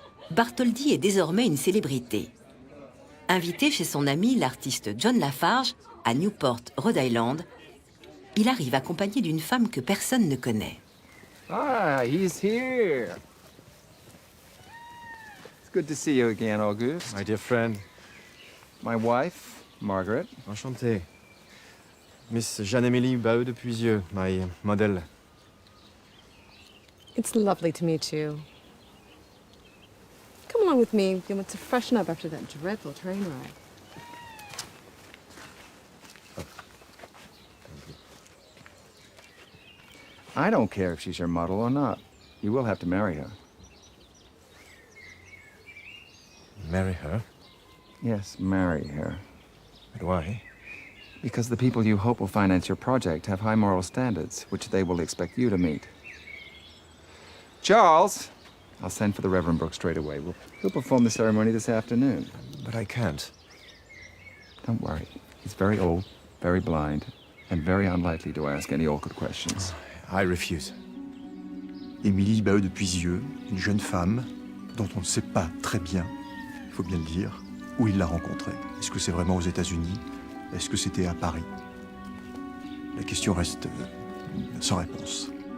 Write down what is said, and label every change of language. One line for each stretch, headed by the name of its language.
French: Bartholdi est désormais une célébrité. Invité chez son ami l'artiste John Lafarge à Newport, Rhode Island, il arrive accompagné d'une femme que personne ne connaît.
English: Ah, he's here. It's good to see you again, Auguste. My dear friend. My wife, Margaret. Enchanté. Miss Jeanne-Émilie Baheu de Puisieux, my model. It's lovely to meet you. Come along with me. You want to freshen up after that dreadful train ride. I don't care if she's your model or not. You will have to marry her. Marry her? Yes, marry her. But why? Because the people you hope will finance your project have high moral standards, which they will expect you to meet. Charles! I'll send for the Reverend Brooks straight away. He'll perform the ceremony this afternoon. But I can't. Don't worry. He's very old, very blind, and very unlikely to ask any awkward questions. I refuse.
French: Émilie Baheu de Puisieux, une jeune femme dont on ne sait pas très bien, il faut bien le dire, où il l'a rencontrée. Est-ce que c'est vraiment aux États-Unis? Est-ce que c'était à Paris? La question reste sans réponse.